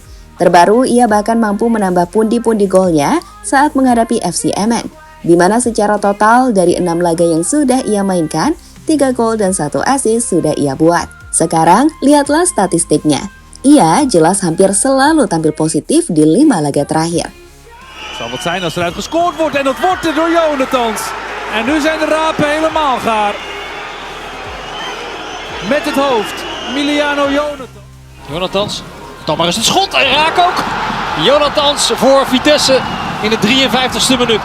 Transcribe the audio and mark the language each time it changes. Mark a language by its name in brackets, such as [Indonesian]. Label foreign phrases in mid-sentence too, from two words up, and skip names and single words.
[Indonesian] Terbaru, ia bahkan mampu menambah pundi-pundi golnya saat menghadapi FC Emmen, di mana secara total dari 6 laga yang sudah ia mainkan, 3 gol dan 1 assist sudah ia buat. Sekarang, lihatlah statistiknya. Ia jelas hampir selalu tampil positif di 5 laga terakhir. [Dutch] Zal het zijn als eruit gescoord wordt en dat wordt er door Jonathans. En nu zijn de rapen helemaal gaar. Met het hoofd, Miliano Jonathan. Jonathans, dan maar eens het schot en raak ook. Jonathans voor Vitesse in de 53ste minuut.